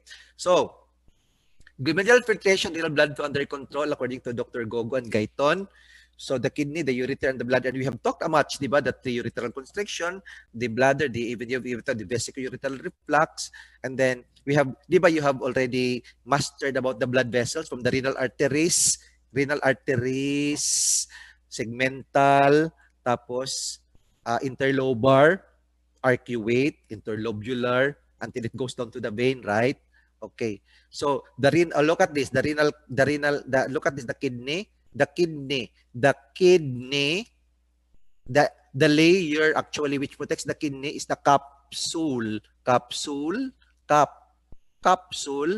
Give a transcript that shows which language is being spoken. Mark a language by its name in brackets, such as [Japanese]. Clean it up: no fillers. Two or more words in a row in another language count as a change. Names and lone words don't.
[English] So, glomerular filtration, renal blood flow under control according to Dr. Gogo and Gaiton. So the kidney, the ureter, and the bladder. We have talked much, diba, that the ureteral constriction, the bladder, the vesico-ureteral reflux, and then we have, diba, you have already mastered about the blood vessels from the renal arteries, segmental, tapos interlobar, arcuate, interlobular, until it goes down to the vein, right? Okay. So look at this. Look at this. The layer actually which protects the kidney is the capsule. Capsule.